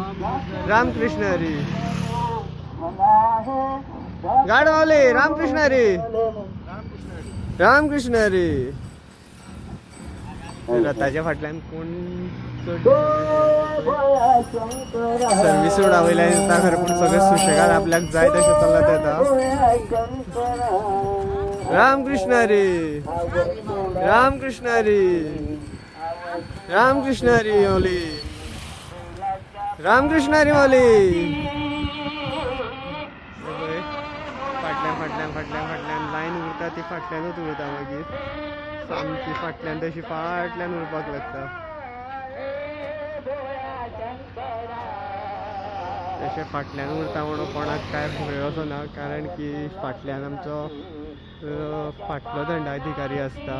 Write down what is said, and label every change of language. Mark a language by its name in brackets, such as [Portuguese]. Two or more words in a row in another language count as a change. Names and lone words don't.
[Konkani] रामकृष्ण हरी. गाड माऊली. रामकृष्ण हरी. रामकृष्ण हरी. रथाच्या फाटल्यान कोण सर्विस रोडा वयल्यान येता खरें पूण सगळें सुशेगाद आपल्याक जाय तशें चलत येता. रामकृष्ण हरी. रामकृष्ण हरी. रामकृष्ण हरी माऊली. रामकृष्ण हरी माऊली. फाटल्यान लायन उरता ती फाटल्यानूच उरता मागीर सामकी फाटल्यान तशी फाटल्यान उरपाक लागता. तशें फाटल्यान उरता म्हणून कोणाक काय मेळचो ना कारण की फाटल्यान आमचो फाटलो दंडाधिकारी आसता.